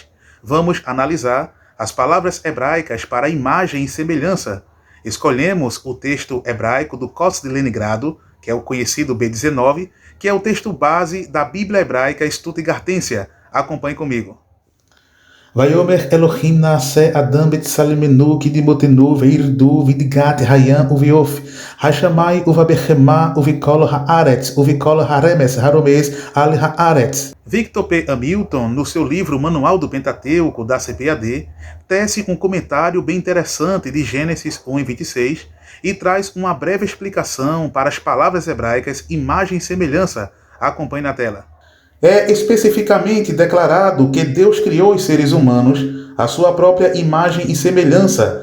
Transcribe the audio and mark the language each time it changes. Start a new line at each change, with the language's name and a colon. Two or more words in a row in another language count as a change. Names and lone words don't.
Portuguese: Vamos analisar as palavras hebraicas para imagem e semelhança. Escolhemos o texto hebraico do Kotz de Leningrado, que é o conhecido B19, que é o texto base da Bíblia Hebraica Stuttgartensia. Acompanhe comigo.
Hebrew: ויאמר אלהים נעשה אדם בצלמנו כדמותנו וירדו בדגת הים ובעוף השמים ובבהמה ובכל הארץ ובכל הרמש הרמש על הארץ.
Portuguese: Victor P. Hamilton, no seu livro Manual do Pentateuco da CPAD, tece um comentário bem interessante de Gênesis 1:26 e traz uma breve explicação para as palavras hebraicas imagem e semelhança. Acompanhe na tela. É especificamente declarado que Deus criou os seres humanos à sua própria imagem e semelhança.